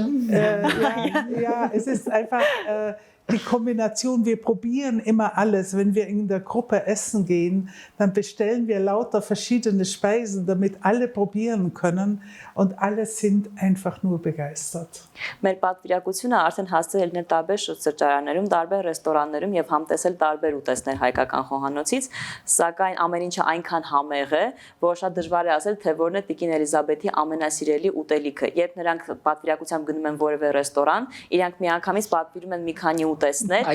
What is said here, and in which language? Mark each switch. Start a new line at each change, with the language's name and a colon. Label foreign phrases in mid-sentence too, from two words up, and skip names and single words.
German: Ja, es ist einfach die Kombination. Wir probieren immer alles. Wenn wir in der Gruppe essen gehen, dann bestellen wir lauter verschiedene Speisen, damit alle probieren können. Und alle sind einfach nur begeistert.
Armenian: Մեր պատվիրակությունը արդեն հասցրել է տարբեր սրճարաններում, տարբեր ռեստորաններում եւ համտեսել տարբեր ուտեստներ հայկական խոհանոցից, սակայն ամեն ինչը այնքան համեղ է, որ շատ դժվար է ասել, թե որն է Տիկին Էլիզաբեթի ամենասիրելի ուտելիքը։ Երբ նրանք պատվիրակությամբ գնում են որևէ ռեստորան, իրանք միանգամից պատվիրում են մի քանի ուտեստներ,